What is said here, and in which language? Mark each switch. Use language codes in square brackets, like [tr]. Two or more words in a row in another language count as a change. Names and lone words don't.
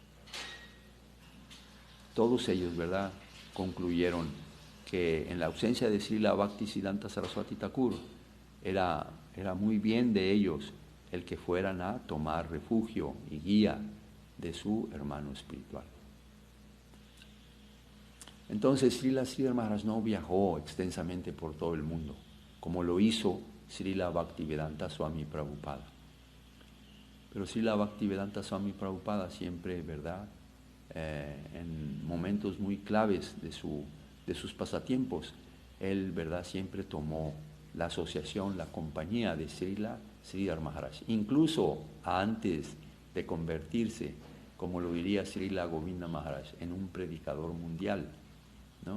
[es] Todos ellos, ¿verdad?, concluyeron que en la ausencia de Srila Bhaktisiddhanta Saraswati Thakur era muy bien de ellos el que fueran a tomar refugio y guía de su hermano espiritual. Entonces Srila Sridhar Maharaj no viajó extensamente por todo el mundo, como lo hizo Srila Bhaktivedanta Swami Prabhupada. Pero Srila Bhaktivedanta Swami Prabhupada siempre, ¿verdad?, en momentos muy claves de sus pasatiempos, él, ¿verdad?, siempre tomó la asociación, la compañía de Srila Sridhar Maharaj. Incluso antes de convertirse, como lo diría Srila Govinda Maharaj, en un predicador mundial, ¿no?